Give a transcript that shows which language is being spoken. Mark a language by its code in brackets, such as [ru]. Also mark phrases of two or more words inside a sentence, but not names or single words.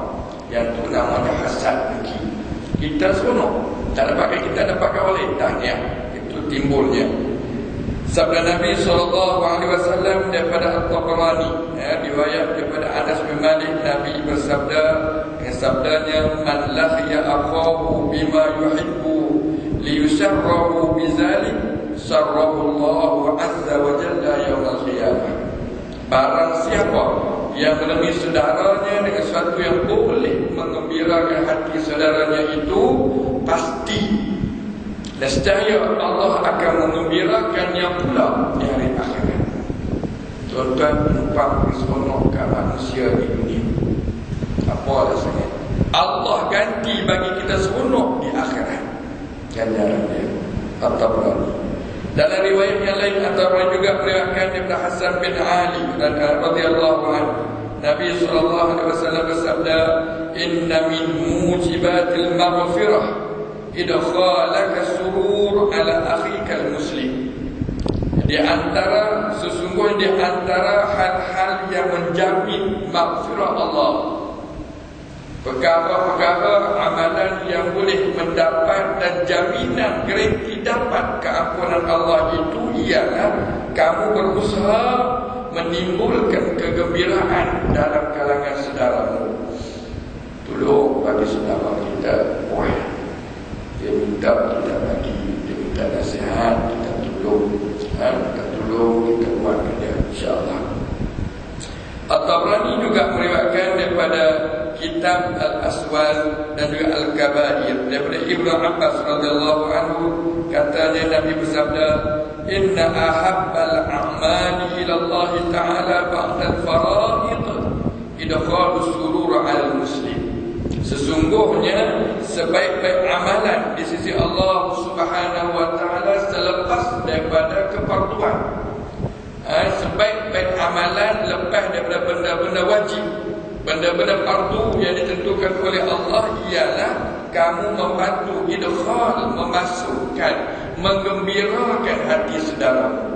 [ms] Yang tu namanya hasad dengki. Kita seronok, tak dapatkan kita, dapatkan oleh tahniah. Itu timbulnya. Sabda Nabi SAW daripada At-Tabarani, riwayat daripada Anas bin Malik, Nabi bersabda, sabdanya, [ar] من لقي أخاه بما يحب ليسره بذلك سره الله عز وجل يوم القيامة. [ms] Barang siapa yang menemui saudaranya dengan sesuatu yang boleh mengembirakan hati saudaranya itu, pasti nescaya Allah akan mengembirakannya pula di hari akhirat. Tuan-tuan, numpang keseronokkan manusia di dunia. Apa rasanya? Allah ganti bagi kita seronok di akhirat. Ganjaran dia. At-Tabarani. Dalam riwayat yang lain, At-Tabarani juga meriwayatkan daripada Hasan bin Ali radhiyallahu anhu. Nabi SAW bersabda, [ar] إن من موجبات المغفرة إدخالك السرور على أخيك المسلم. [ms] Di antara, sesungguhnya di antara hal-hal yang menjamin maghfirah Allah, perkara-perkara amalan yang boleh mendapat dan jaminan garanti dapat keampunan Allah itu ialah kamu berusaha menimbulkan kegembiraan dalam kalangan saudaramu. Tolong bagi saudara kita, dia minta kita bagi, dia minta nasihat, kita tolong, kita tolong, kita buatkan dia, insyaAllah. At-Tabarani juga meriwayatkan daripada kitab Al-Aswal dan juga Al-Kabair daripada Ibnu Abbas radhiyallahu anhu, katanya Nabi bersabda, [ar] إن أحب الأعمال إلى الله تعالى بعد الفرائض إدخال السرور على المسلم. [ms] Sesungguhnya sebaik-baik amalan di sisi Allah [ar] سبحانه وتعالى [ms] selepas daripada kefarduan. Sebaik-baik amalan lepas daripada benda-benda wajib, benda-benda fardu yang ditentukan oleh Allah ialah kamu membantu idkhal, memasukkan, menggembirakan hati saudaramu.